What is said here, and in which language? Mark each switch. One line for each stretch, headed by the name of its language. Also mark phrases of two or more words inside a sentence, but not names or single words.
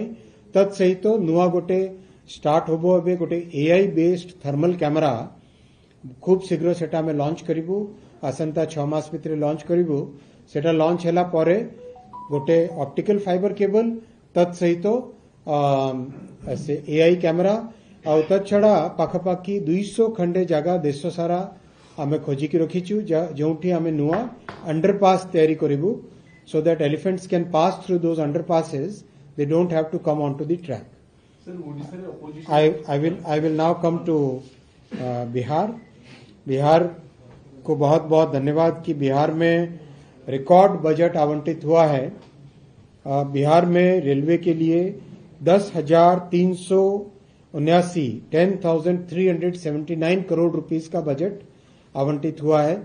Odia: ତତ୍ସହିତ ନୂଆ ଗୋଟେ ଷ୍ଟାର୍ଟ ହେବ ଏବେ ଗୋଟେ
English: AI based thermal camera
Odia: ଖୁବ ଶୀଘ୍ର ସେଟା ମେ ଲଞ୍ଚ କରିବୁ। ଆସନ୍ତା 6 ମାସ ଭିତର ଲଞ୍ଚ କରିବୁ। ସେଟା ଲଞ୍ଚ ହେଲା ପରେ ଗୋଟେ
English: optical fiber cable
Odia: ତତ୍ସହିତ ସେ
English: AI camera
Odia: ଆଉ ତା ଛଡ଼ା ପାଖାପାଖି 200 ଖଣ୍ଡେ ଜାଗା ଦେଶ ସାରା ଆମେ ଖୋଜିକି ରଖିଛୁ ଯେଉଁଠି ଆମେ ନୂଆ ଅଣ୍ଡରପାସ୍ ତିଆରି କରିବୁ
English: so that elephants can pass through those underpasses. They don't have to come onto the track. I will now come to बिहार.
Hindi: बिहार को बहुत बहुत धन्यवाद कि बिहार में रिकॉर्ड बजट आवंटित हुआ है. बिहार में रेलवे के लिए 10,379 करोड़ रुपीस का बजट आवंटित हुआ है.